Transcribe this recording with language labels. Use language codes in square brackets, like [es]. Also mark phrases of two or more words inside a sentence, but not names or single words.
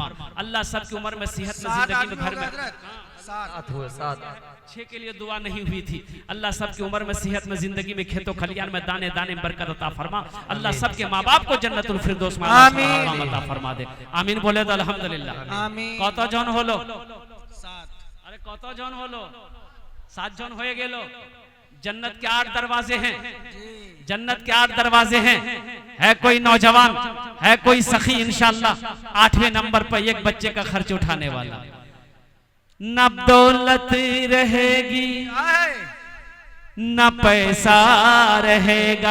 [hi] अल्लाह सबकी उम्र में सेहत में, जिंदगी में, घर में 6 के लिए दुआ नहीं हुई थी। अल्लाह सबकी उम्र में, सेहत में, जिंदगी में, खेतों खलियान में दाने दाने बरकत अता फरमा। अल्लाह सबके माँ बाप को जन्नतुल फिरदौस में अता फरमा दे। आमीन बोले तो अल्हम्दुलिल्लाह। [bn] কত জন হলো? [hi] 7। [bn] আরে কত জন হলো? 7 জন হয়ে গেলো। [hi] जन्नत के 8 दरवाजे हैं, जन्नत के 8 दरवाजे हैं। है कोई नौजवान, है कोई सखी इंशाअल्लाह 8वें नंबर पर एक बच्चे का खर्च उठाने वाला। न दौलत रहेगी, न पैसा रहेगा,